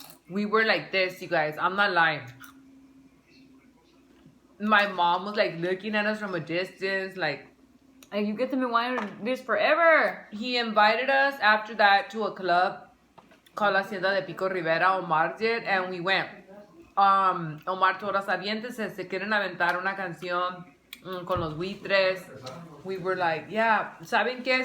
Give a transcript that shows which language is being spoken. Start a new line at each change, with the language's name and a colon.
English: We were like this, you guys. I'm not lying. My mom was like looking at us from a distance, like you get to be wanting this forever. He invited us after that to a club called La Hacienda de Pico Rivera. Omar did, and we went. Omar told us,
Spanish: aviéntense, se quieren aventar una canción con los buitres.
English: We were like, yeah,
Spanish: ¿saben qué?